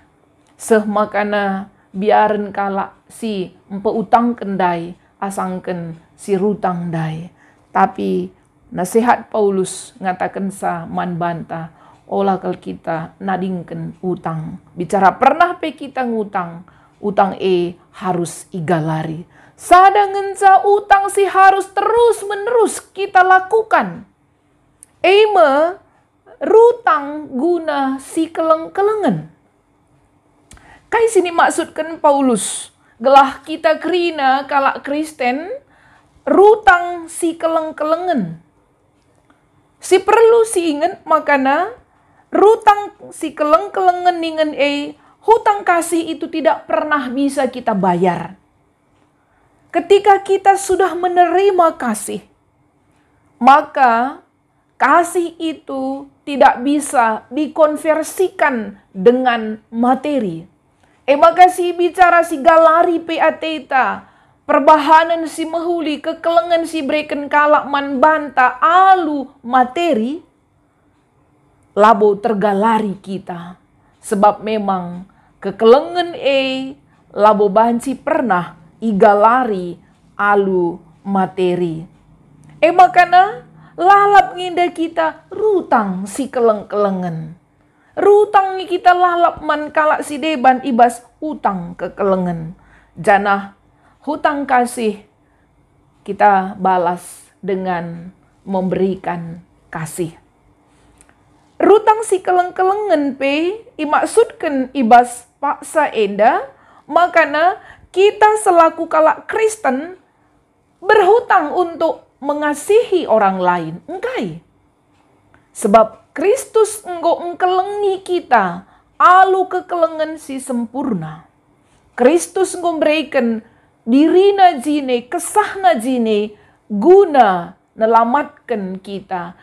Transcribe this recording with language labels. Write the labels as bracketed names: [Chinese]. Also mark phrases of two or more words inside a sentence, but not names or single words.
[Batak Karo] Seh makana biaren kalak si empe utang kendai asangken si rutang dai. [Indonesian] Tapi nasihat Paulus [Batak Karo] ngatakan sa man banta olah kal kita nadingken utang. Bicara pernah pe kita ngutang, utang harus igalari. Sadangen sa utang si [Indonesian] harus terus menerus kita lakukan. [Batak Karo] Eme rutang guna si keleng-kelengen. Kai sini maksudkan Paulus. Gelah kita krina kalak Kristen rutang si keleng-kelengen. Si perlu si ingat makana rutang si keleng-kelengen ningen [Indonesian] hutang kasih itu tidak pernah bisa kita bayar. Ketika kita sudah menerima kasih, maka kasih itu tidak bisa dikonversikan dengan materi. Maka si bicara [Batak Karo] si galari PATeta, perbahanan si mahuli, kekelengan si breken kalak man banta alu materi, labo tergalari kita. Sebab memang kekelengan labo banci pernah igalari alu materi. Makana lalap nginda kita rutang si keleng-kelengen. Rutang kita lalap man kalak si deban ibas utang kekelengen. [Indonesian] Janah hutang kasih kita balas dengan memberikan kasih. [Batak Karo] Rutang si keleng-kelengen pe imaksudkan ibas paksa enda makana kita selaku kalak Kristen [Indonesian] berhutang untuk mengasihi orang lain. [Batak Karo] Engkai. Sebab Kristus engkelengi kita alu kekelengan si sempurna. Kristus memberikan dirina jine, kesahna jine guna nelamatkan kita.